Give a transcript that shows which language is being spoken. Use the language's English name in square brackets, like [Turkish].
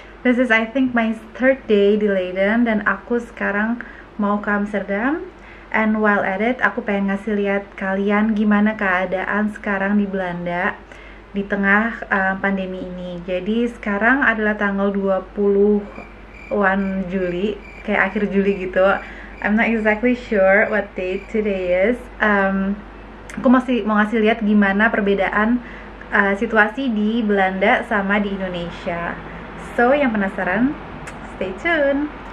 [English] This is I think my third day [Indonesian] di Leiden dan aku sekarang mau ke Amsterdam. [English] And while at it, [Indonesian] aku pengen ngasih lihat kalian gimana keadaan sekarang di Belanda di tengah pandemi ini. Jadi sekarang adalah tanggal 20-an Juli, kayak akhir Juli gitu. [English] I'm not exactly sure what date today is. [Indonesian] Aku masih mau ngasih lihat gimana perbedaan situasi di Belanda sama di Indonesia. [English] So, [Indonesian] yang penasaran, [English] stay tune.